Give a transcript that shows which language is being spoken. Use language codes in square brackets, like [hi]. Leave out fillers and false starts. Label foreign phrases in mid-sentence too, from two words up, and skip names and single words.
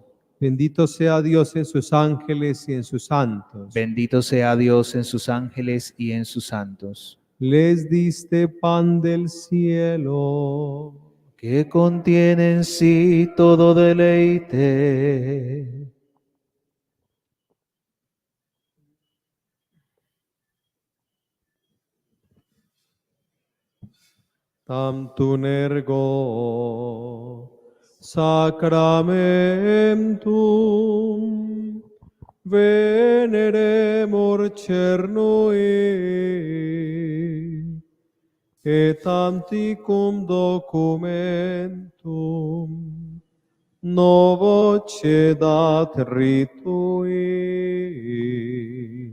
[es] Bendito sea Dios en sus ángeles y en sus santos. Bendito sea Dios en sus ángeles y en sus santos. Les diste pan del cielo, Que contiene en sí todo deleite. [la] tantum ergo sacramentum veneremur cernui et anticum documentum novo cedat ritui.